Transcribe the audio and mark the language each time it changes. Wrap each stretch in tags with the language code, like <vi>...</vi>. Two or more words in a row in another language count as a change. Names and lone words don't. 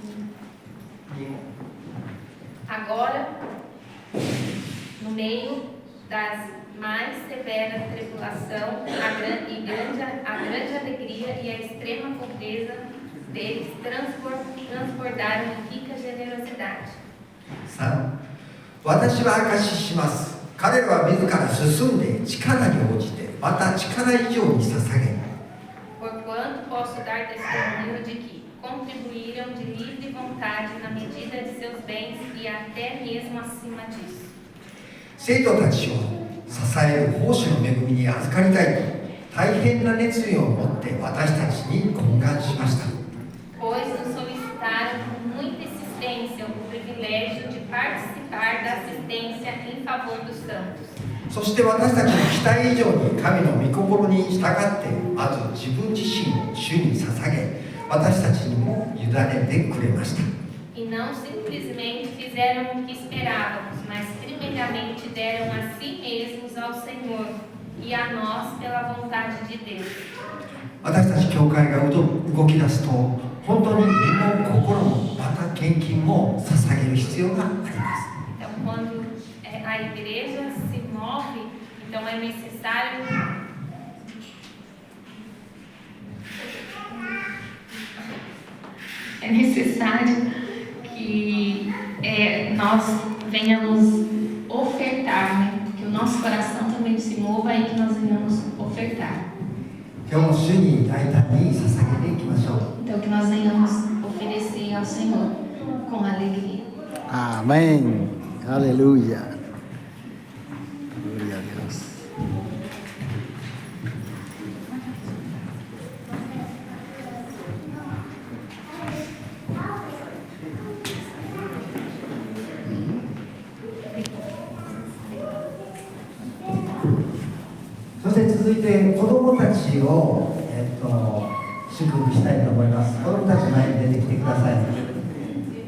<pt>Agora, no meio das mais severa tribulação, a grande alegria e a extrema pobreza deles transbordaram em rica generosidade. 3.</pt> <ja>私は証しします。彼らは自ら進んで力に応じて、また力以上に捧げ、</ja> <pt>Porquanto posso dar testemunho de que contribuíram de livre vontade na medida de seus bens e até mesmo acima disso.</pt> <ja>生徒たちを支える奉仕の恵みに預かりたいと大変な熱意を持って私たちに懇願しました。</ja> <pt>Pois nos solicitaram com muita insistência o privilégio de participar da assistência em favor dos santos.</pt> <ja>そして私たちの期待以上に神の御心に従ってまず自分自身を主に捧げ、私たちにも委ねてくれました。</ja> <pt>E não simplesmente fizeram o que esperávamos, mas primeiramente deram a si mesmos ao Senhor e a nós pela vontade de Deus.</pt> <ja>私たち教会が動き出すと、本当に身も心もまた献金も捧げる必要があります。</ja> <pt>Então, quando a igreja se move, então é necessário que nós venhamos ofertar, né? Que o nosso coração também se mova e que nós venhamos ofertar.</pt> <ja>今日も主に大胆に捧げていきましょう。</ja> <pt>Então, que nós venhamos oferecer ao Senhor com alegria.</pt> <es>Amén. Aleluya. Gloria a Dios. Entonces,</es> <ja>そして続いて子どもたちを、祝福したいと思います。子どもたち前に出てきてください。</ja>